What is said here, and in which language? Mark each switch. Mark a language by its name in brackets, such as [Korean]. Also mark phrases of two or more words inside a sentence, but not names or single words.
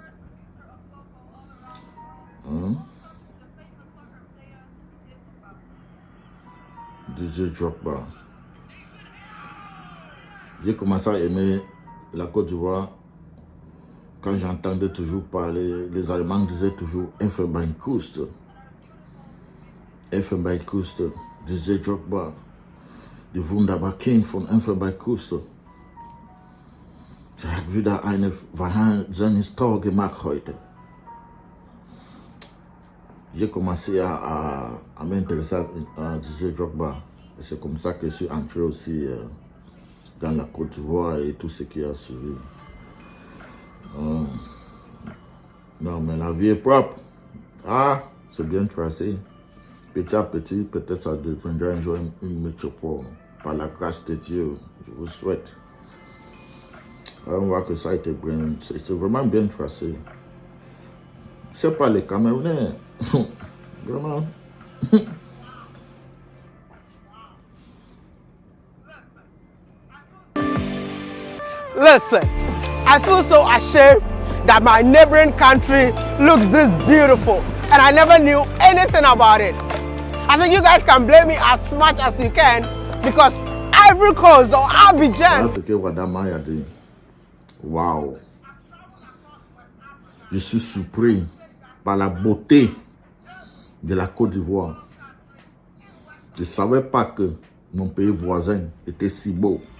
[French] DJ Drogba. J'ai commencé à aimer la Côte d'Ivoire quand j'entendais toujours parler, les Allemands disaient toujours Elfenbeinküste. [German] Elfenbeinküste, DJ Drogba, die wunderbare King von Elfenbeinküste. Er hat wieder eine wahnsinniges Tor gemacht heute. [French] J'ai commencé à m'intéresser à DJ Drogba. C'est comme ça que je suis entré aussi dans la Côte d'Ivoire et tout ce qui a suivi. Non, mais la vie est propre. Ah, c'est bien tracé. Petit à petit, peut-être ça deviendra un jour une métropole. Par la grâce de Dieu, je vous souhaite. On voit que ça a été bien, c'est vraiment bien tracé. C'est pas les Camerounais. Vraiment. [English] Listen, I feel so ashamed that my neighboring country looks this beautiful and I never knew anything about it. I think you guys can blame me as much as you can because Ivory Coast or Abidjan. [French] C'est ce que Wadama a dit. Waouh. Je suis surpris par la beauté de la Côte d'Ivoire. Je ne savais pas que mon pays voisin était si beau.